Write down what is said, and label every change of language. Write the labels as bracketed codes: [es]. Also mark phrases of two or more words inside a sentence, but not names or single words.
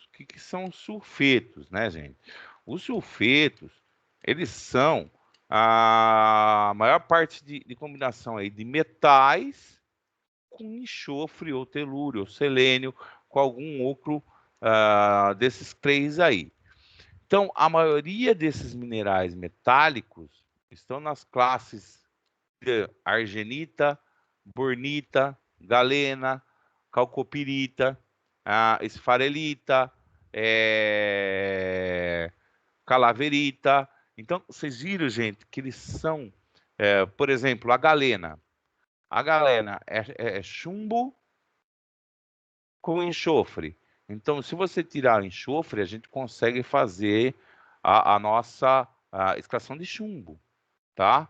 [pt] O que são sulfetos, né, gente? Os sulfetos, eles são a maior parte de combinação aí de metais com enxofre ou telúrio ou selênio, com algum outro desses três aí. Então, a maioria desses minerais metálicos estão nas classes de argenita, bornita, galena, calcopirita, esfarelita, calaverita. Então, vocês viram, gente, que eles são, por exemplo, a galena. A galena é chumbo com enxofre. Então, se você tirar o enxofre, a gente consegue fazer a nossa extração de chumbo, tá?